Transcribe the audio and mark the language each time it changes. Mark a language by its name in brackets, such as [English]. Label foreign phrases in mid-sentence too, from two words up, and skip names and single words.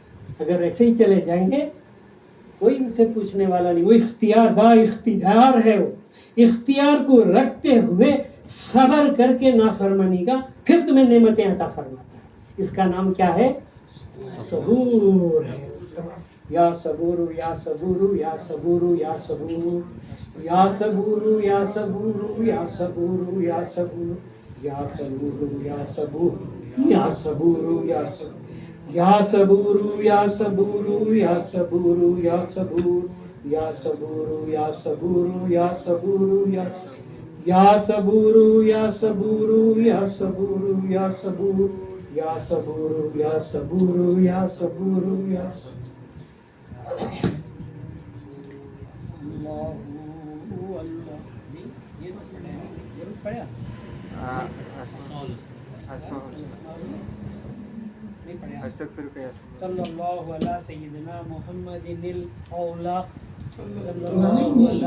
[Urdu] اگر ایسے ہی چلے جائیں گے کوئی ان سے پوچھنے والا نہیں. وہ اختیار با اختیار ہے, وہ اختیار کو رکھتے ہوئے صبر کر کے نافرمانی کا پھر تمہیں نعمتیں عطا فرماتا ہے. اس کا نام کیا ہے, صبور ہے. [Arabic] یا صبور یا صبور یا صبور یا صبور یا صبور یا صبور یا صبور یا صبور یا صبور یا صبور یا صبور یا صبور یا صبور یا صبور یا صبور یا صبور یا صبور یا صبور یا صبور یا یا صبور یا صبور یا صبور یا صبور یا صبور یا صبور یا صبور یا صلی اللہ علیہ سیدنا محمد الاولا, صلی اللہ علیہ